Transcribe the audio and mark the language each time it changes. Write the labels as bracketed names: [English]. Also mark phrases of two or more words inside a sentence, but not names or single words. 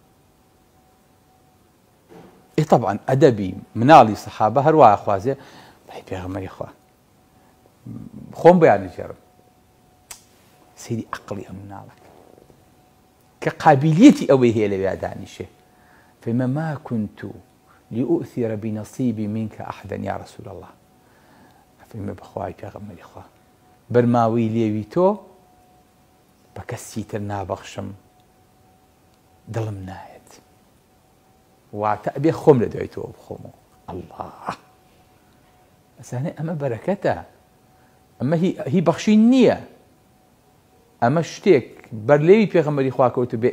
[Central Kurdish] طبعا ئەدەبی مناڵی سەحابە هەروایە خوازێ بەی پێغەمبەری خوا خۆم بەیانەجێڕم سەیری عەقڵی ئەم مناڵەکە کە قابلیەتی ئەوەی هەیە لەوێ دانیشێ. [Arabic] فەرمێ ما كنت لأؤثر بنصيبي منك أحدا يا رسول الله. [Central Kurdish] فەرمێ بەخوای پێغەمبەری خوا بەرماوەی لێوی تۆ بە کەسی تر نابەخشم، دڵم نایەت، واتە ئەبێ خۆم لە دوای تۆ بخۆمەوە. ئەڵڵا ئەزانێ ئەمە بەرەکەتە، ئەمە هی بەخشین نییە، ئەمە شتێک بەرلێوی پێغەمبەری خوا کەوتو بێ.